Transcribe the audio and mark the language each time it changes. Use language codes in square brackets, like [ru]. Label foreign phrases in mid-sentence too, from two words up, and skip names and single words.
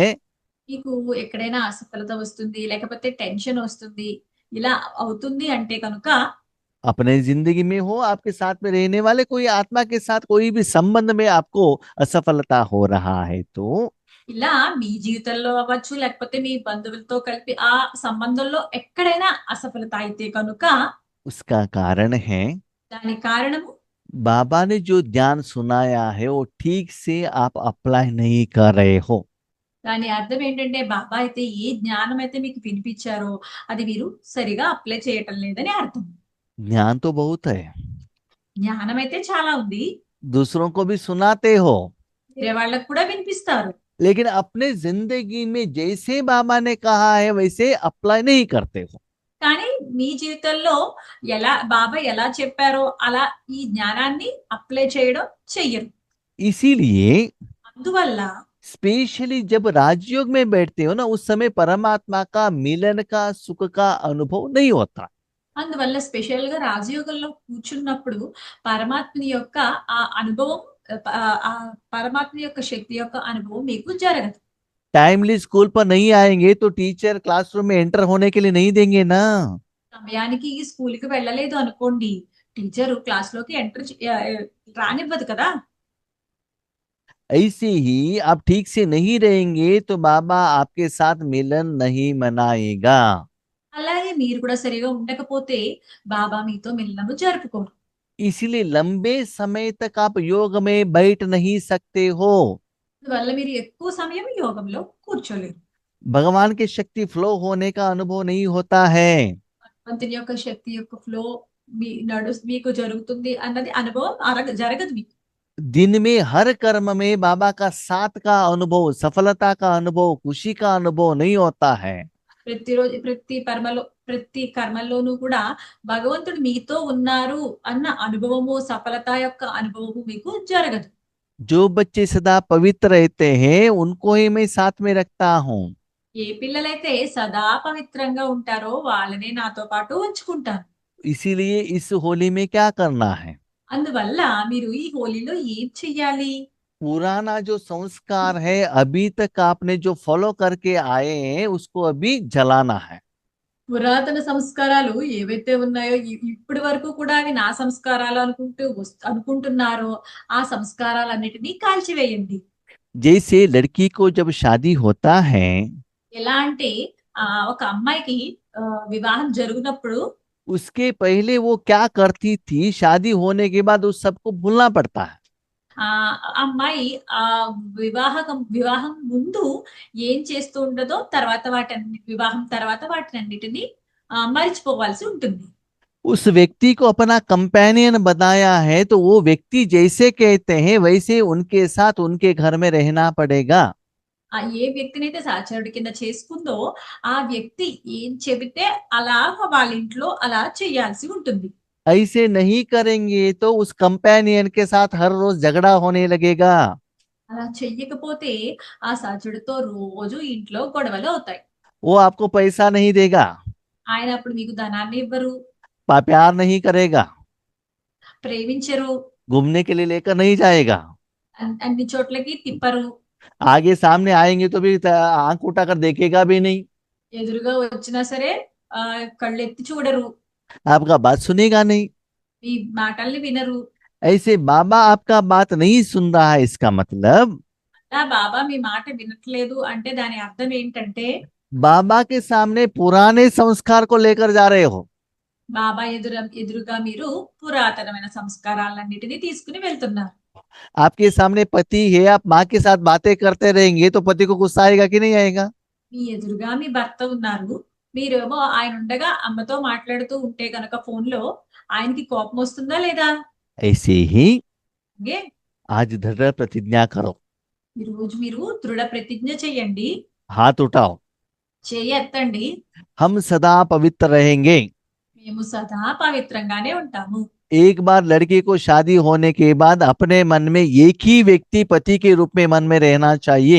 [te] మీకు ఎక్కడైనా అసఫలత వస్తుంది, లేకపోతే టెన్షన్ వస్తుంది, ఇలా అవుతుంది అంటే కనుక [hi] अपने जिंदगी में हो, आपके साथ में रहने वाले कोई आत्मा के साथ कोई भी संबंध में आपको असफलता हो रहा है तो [te] ఇలా మీ జీవితంలో అవ్వచ్చు, లేకపోతే మీ బంధువులతో కలిపి ఆ సంబంధంలో ఎక్కడైనా అసఫలత అయితే కనుక [hi] उसका कारण है [te] దానికి కారణము [hi] बाबा ने जो ज्ञान सुनाया है वो ठीक से आप अप्लाई नहीं कर रहे हो। [te] దాని అర్థం ఏంటంటే బాబా అయితే ఏ జ్ఞానం అయితే మీకు వినిపించారో అది మీరు సరిగా అప్లై చేయటం లేదని అర్థం. [hi] ज्ञान तो बहुत है, [te] జ్ఞానం అయితే చాలా ఉంది, [hi] दूसरों को भी सुनाते हो, [te] వేరే వాళ్ళకు కూడా వినిపిస్తారు. [hi] लेकिन अपने जिंदगी में जैसे बाबा ने कहा है वैसे अप्लाई नहीं करते हो। [te] కానీ మీ జీవితంలో బాబా ఎలా చెప్పారో అలా ఈ జ్ఞానాన్ని అప్లై చేయడం చెయ్యరు. [hi] इसीलिए [te] అందువల్ల [hi] स्पेशली जब राजयोग में बैठते हो ना, उस समय परमात्मा का मिलन का सुख का अनुभव नहीं होता। [te] అందువల్ల స్పెషల్ గా రాజయోగంలో కూర్చున్నప్పుడు పరమాత్మని యొక్క ఆ అనుభవం, ఆ పరమాత్మ యొక్క శక్తి యొక్క అనుభవం మీకు జరగదు. [en] timely school [hi] पर नहीं आएंगे तो [en] teacher classroom [hi] में एंटर होने के लिए नहीं देंगे ना। [te] సమయానికి ఈ స్కూల్ కి వెళ్ళలేదు అనుకోండి, [en] teacher class [te] లోకి రానివ్వదు కదా. [hi] ऐसे ही आप ठीक से नहीं रहेंगे तो बाबा आपके साथ मिलन नहीं मनाएगा। [te] అలాగే మీరు కూడా సరిగా ఉండకపోతే బాబా మీతో మిలనము జరుపుకోరు. [hi] इसलिए लंबे समय तक आप योग में बैठ नहीं सकते हो। [te] అందువల్ల మీరు ఎక్కువ సమయం యోగంలో కూర్చోలేరు. [hi] भगवान की शक्ति फ्लो होने का अनुभव नहीं होता है। [te] భగవంతుని యొక్క శక్తి యొక్క ఫ్లో మీకు జరుగుతుంది అన్నది అనుభవం జరగదు మీకు. [hi] दिन में हर कर्म में बाबा का साथ का अनुभव, सफलता का अनुभव, खुशी का अनुभव नहीं होता है। [te] ప్రతిరోజు ప్రతి కర్మల్లోనూ కూడా భగవంతుడు మీతో ఉన్నారు అన్న అనుభవము, సఫలత యొక్క అనుభవము మీకు జరగదు. [hi] जो बच्चे सदा पवित्र रहते हैं उनको ही मैं साथ में रखता हूँ। [te] ఏ పిల్లలైతే సదా పవిత్రంగా ఉంటారో వాళ్ళనే నాతో పాటు ఉంచుకుంటాను. [hi] इसीलिए इस होली में क्या करना है, [te] అందువల్ల మీరు ఈ హోలీలో ఏం చెయ్యాలి? [hi] पुराना जो संस्कार है अभी तक आपने जो फॉलो करके आए हैं उसको अभी जलाना है। [te] పురాతన సంస్కారాలు ఏవైతే ఉన్నాయో ఇప్పటి వరకు కూడా అవి నా సంస్కారాలు అనుకుంటున్నారో ఆ సంస్కారాలన్నిటినీ కాల్చివేయండి. [hi] जैसे लड़की को जब शादी होता है [te] ఎలా అంటే ఒక అమ్మాయికి వివాహం జరిగినప్పుడు [hi] उसके पहले वो क्या करती थी, शादी होने के बाद उस सबको भूलना पड़ता है। [te] ఆ అమ్మాయి ఆ వివాహం ముందు ఏం చేస్తూ ఉండదో తర్వాత వివాహం తర్వాత వాటినన్నిటిని మరిచిపోవాల్సి ఉంటుంది. [hi] उस व्यक्ति को अपना कंपेनियन बनाया है तो वो व्यक्ति जैसे कहते हैं वैसे उनके साथ उनके घर में रहना पड़ेगा। [te] ఏ వ్యక్తినైతే సహచరుడి కింద చేసుకుందో ఆ వ్యక్తి ఏం చెబితే అలా వాళ్ళ ఇంట్లో అలా చేయాల్సి ఉంటుంది. [hi] ऐसे नहीं करेंगे तो उस कंपेनियन के साथ हर रोज झगड़ा होने लगेगा। [te] అలా చెయ్యకపోతే ఆ సహచరుడితో రోజు ఇంట్లో గొడవలు అవుతాయి. [hi] वो आपको पैसा नहीं देगा, [te] ఆయన అప్పుడు మీకు ధనాన్ని ఇవ్వరు, [hi] प्यार नहीं करेगा, [te] ప్రేమించరు, [hi] घूमने के लिए लेकर नहीं जाएगा, [te] అన్ని చోట్లకి తిప్పరు, [hi] आगे सामने आएंगे तो भी आंख उठाकर देखेगा भी नहीं, [te] ఎదురుగా వచ్చినా సరే కళ్ళెత్తి చూడరు, [hi] आपका बात सुनेगा नहीं। [te] మీ మాటల్ని వినరు. [hi] ऐसे बाबा आपका बात नहीं सुन रहा है, इसका मतलब [te] అలా బాబా మీ మాట వినట్లేదు అంటే దాని అర్థం ఏంటంటే [hi] बाबा के सामने पुराने संस्कार को लेकर जा रहे हो। [te] బాబా ఎదురుగా మీరు పురాతనమైన సంస్కారాలన్నిటినీ తీసుకుని వెళ్తున్నారు. [hi] आपके सामने पति है, आप माँ के साथ बातें करते रहेंगे तो पति को गुस्सा आएगा कि नहीं आएगा। [te] మీ ఎదురుగా మీ భర్త ఉన్నారు, మీరేమో ఆయన ఉండగా అమ్మతో మాట్లాడుతూ ఉంటే కనుక ఫోన్ లో ఆయనకి కోపం వస్తుందా లేదా? [hi] ऐसे ही [te] అలాగే [hi] आज दृढ़ प्रतिज्ञा करो, [te] ఈ రోజు మీరు దృఢ ప్రతిజ్ఞ చెయ్యండి, [hi] हाथ उठाओ, [te] చెయ్యి ఎత్తండి. [hi] हम सदा पवित्र रहेंगे। [te] మేము సదా పవిత్రంగానే ఉంటాము. [hi] एक बार लड़की को शादी होने के बाद अपने मन में एक ही व्यक्ति पति के रूप में मन में रहना चाहिए।